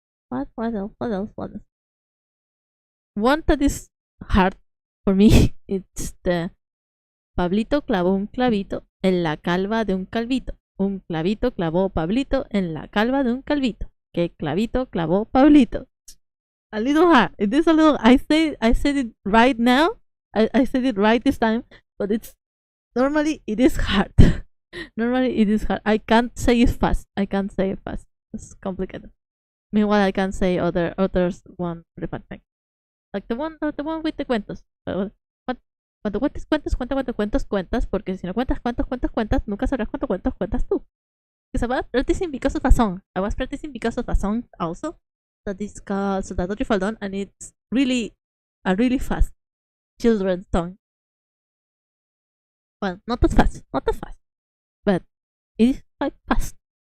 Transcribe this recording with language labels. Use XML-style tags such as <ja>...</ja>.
<en>What else? What else? What else? One that is hard for me. It's the</en> <es>Pablito clavó un clavito en la calva de un calvito. Un clavito clavó Pablito en la calva de un calvito. ¿Qué clavito clavó Pablito?</es> <en>A little hard. It is a little. I said it right now. I said it right this time, but it's normally it is hard. Normally it is hard. I can't say it fast. It's complicated. Meanwhile, I can say others one pretty fun thing. Like the one with the cuentos.</en> <es>Cuando cuentes cuentos, cuentas, porque si no cuentas, nunca sabrás cuántos cuentos cuentas tú.</es> <en>Because I was practicing because of a song. Also that is called Soldado Trifaldón, and it's really a really fast children's song. Well, not that fast, but it is quite fast.</en>